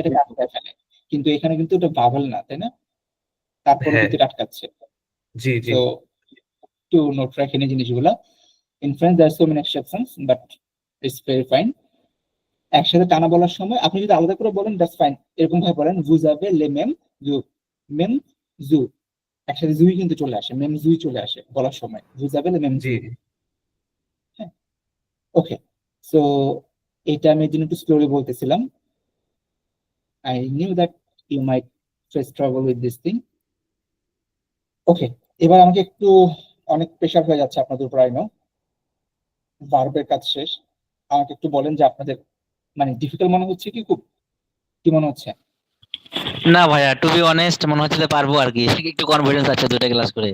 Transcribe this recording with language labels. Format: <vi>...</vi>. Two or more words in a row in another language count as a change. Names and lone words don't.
<bn>এটা আটকায় ফেলে, কিন্তু এখানে কিন্তু এটা ভাওয়েল না, তাই না? তারপরে হ্যাঁ কিন্তু এটা আটকাচ্ছে। জি জি তো একটু নোট রাখেন এই জিনিসগুলা।</bn> <en>in French there so many exceptions but it's very fine.</en> <bn>একসাথে টানা বলার সময় আপনি যদি আলাদা করে বলেন</bn> <en>that's fine,</en> <bn>এরকম ভাবে বলেন</bn> <fr>vous avez les mêmes yeux, mêmes yeux,</fr> <bn>একসাথে জুই কিন্তু চলে আসে,</bn> <fr>mêmes yeux</fr> <bn>চলে আসে বলার সময়,</bn> <fr>vous avez les mêmes</fr> <bn>জি</bn> <fr>yeux।</fr> <bn>হ্যাঁ, ওকে, সো এটা আমি এই জন্য একটু স্লোলি বলতেছিলাম।</bn> <en>I knew that you might face trouble with this thing.</en> <bn>ওকে, এবার আমাকে একটু অনেক প্রেশার হয়ে যাচ্ছে আপনাদের উপর,</bn> <en>I know</en> <bn>ভার্বের কাজ শেষ। আমাকে একটু বলেন যে আপনাদের মানে ডিফিকাল্ট মনে হচ্ছে কি, খুব কি মনে হচ্ছে? না ভাইয়া,</bn> <en>to be honest</en> <bn>মনে হচ্ছে যে পারবো আর কি, একটু কনফিডেন্স আছে দুইটা ক্লাস করে।</bn>